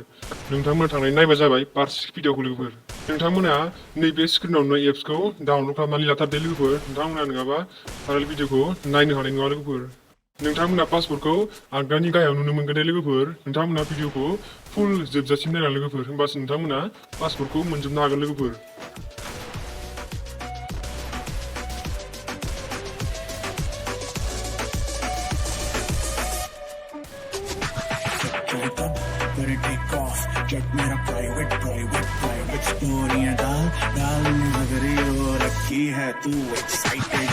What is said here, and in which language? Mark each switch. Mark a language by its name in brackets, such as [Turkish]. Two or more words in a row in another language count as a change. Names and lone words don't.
[Bodo] नोंथांमोना थांनानै नायबा जाबाय पार्ट 6 भिडिअखौ लोगोफोर। नोंथांमोना नैबे स्क्रिनाव नुनाय एप्सखौ डाउनलड खालामनानै लाथारदो लोगोफोर। नोंथांमोना नङाबा भाइरेल भिडिअखौ नायनो हानाय नङा लोगोफोर। नोंथांमोना पासवर्डखौ आगदानि गाहायाव नुनो मोनगोन दे लोगोफोर। नोंथांमोना भिडिअखौ फुल जोबजासिम नायलां लोगोफोर, होमबासो नोंथांमोना पासवर्डखौ मोनजोबनो हागोन लोगोफोर। [Hindi] करे [English] take off jet [Hindi] मेरा प्राइवेट स्टोरियां डालने लग रही हो रखी है तू एक्साइटेड।